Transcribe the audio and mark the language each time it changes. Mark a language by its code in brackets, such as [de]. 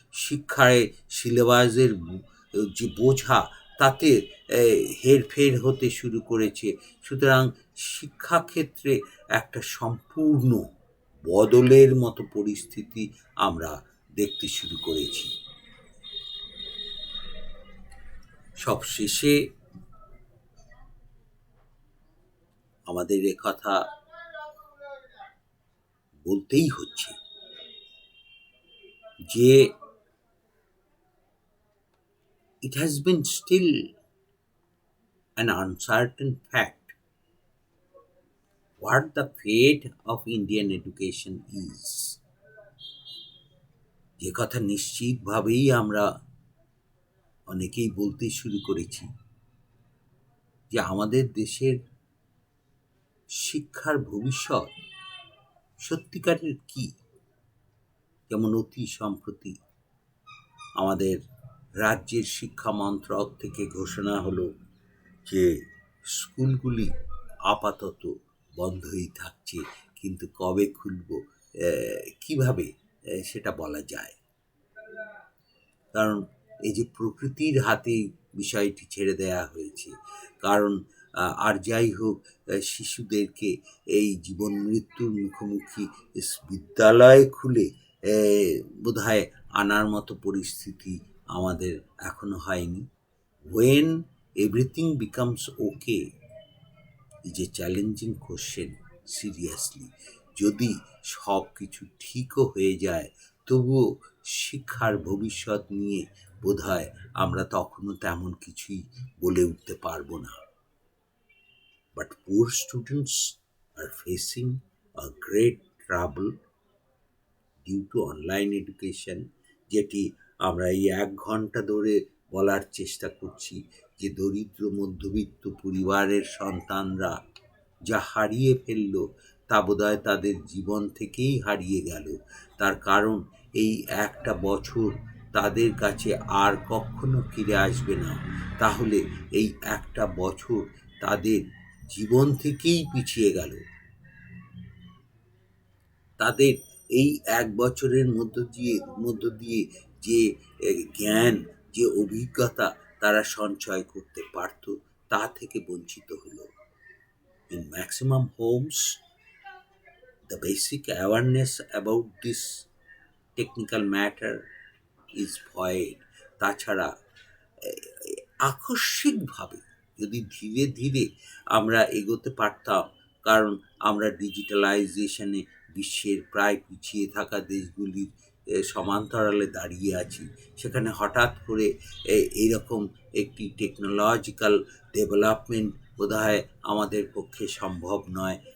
[bn] শিক্ষায় সিলেবাসের যে বোঝা, তাতে হেরফের হতে শুরু করেছে। সুতরাং শিক্ষাক্ষেত্রে একটা সম্পূর্ণ বদলের মতো পরিস্থিতি আমরা দেখতে শুরু করেছি। সবশেষে আমাদের একথা বলতেই হচ্ছে যে [en] it has been still an uncertain fact what the fate of Indian education is. [bn] যে কথা নিশ্চিতভাবেই আমরা অনেকেই বলতে শুরু করেছি যে আমাদের দেশের শিক্ষার ভবিষ্যৎ সত্যিকারের কি। যেমন অতি সম্প্রতি আমাদের রাজ্যের শিক্ষা মন্ত্রক থেকে ঘোষণা হলো যে স্কুলগুলি আপাতত বন্ধই থাকছে, কিন্তু কবে খুলব, কিভাবে, সেটা বলা যায়। কারণ এই যে প্রকৃতির হাতে বিষয়টি ছেড়ে দেয়া হয়েছে। কারণ আর যাই হোক, শিশুদেরকে এই জীবন মৃত্যুর মুখোমুখি বিদ্যালয় খুলে বোধহয় আনার মতো পরিস্থিতি আমাদের এখনো হয়নি। [en] When everything becomes okay is a challenging question, seriously. [bn] যদি সব কিছু ঠিকও হয়ে যায়, তবুও শিক্ষার ভবিষ্যৎ নিয়ে বোধহয় আমরা তখনও তেমন কিছুই বলে উঠতে পারবো না। [en] But poor students are facing a great trouble due to online education, [bn] যেটি আমরা এই 1 ঘন্টা ধরে বলার চেষ্টা করছি যে দরিদ্র মধ্যবিত্ত পরিবারের সন্তানরা যা হারিয়ে ফেলল, তা বোধহয় তাদের জীবন থেকেই হারিয়ে গেল। তার কারণ এই একটা বছর তাদের কাছে আর কখনো ফিরে আসবে না। তাহলে এই একটা বছর তাদের জীবন থেকেই পিছিয়ে গেল। তাদের এই 1 বছরের মধ্য দিয়ে যে জ্ঞান, যে অভিজ্ঞতা তারা সঞ্চয় করতে পারত, তা থেকে বঞ্চিত হলো। [en] In maximum homes, the basic awareness about this technical matter is void. [bn] তাছাড়া আকস্মিকভাবে যদি ধীরে ধীরে আমরা এগোতে পারতাম, কারণ আমরা ডিজিটালাইজেশনে বিশ্বের প্রায় পিছিয়ে থাকা দেশগুলির সমান্তরালে দাঁড়িয়ে আছি। সেখানে হঠাৎ করে এইরকম একটি টেকনোলজিক্যাল ডেভেলপমেন্ট বোধহয় আমাদের পক্ষে সম্ভব নয়।